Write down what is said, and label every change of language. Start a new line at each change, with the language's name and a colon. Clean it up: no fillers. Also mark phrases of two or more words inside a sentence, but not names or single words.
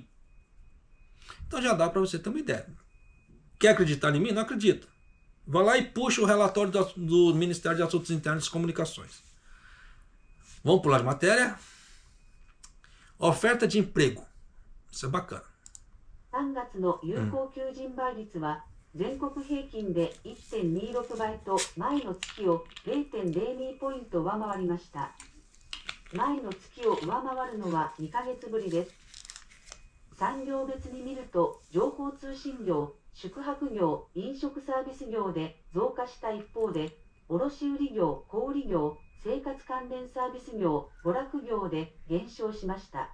Portuguese: Então já dá para você ter uma ideia. Quer acreditar em mim? Não acredita. Vai lá e puxa o relatório do Ministério de Assuntos Internos e Comunicações. Vamos pular de matéria. Oferta de emprego. Isso é bacana.
Japanese: 3 月の有効求人倍率は全国平均で 1.26 倍と前の月を 0.02 ポイント上回りました。前の月を上回るのは2ヶ月ぶりです。産業別に見ると情報通信業、宿泊業、飲食サービス業で増加した一方で、卸売業、小売業、生活関連サービス業、娯楽業で減少しました。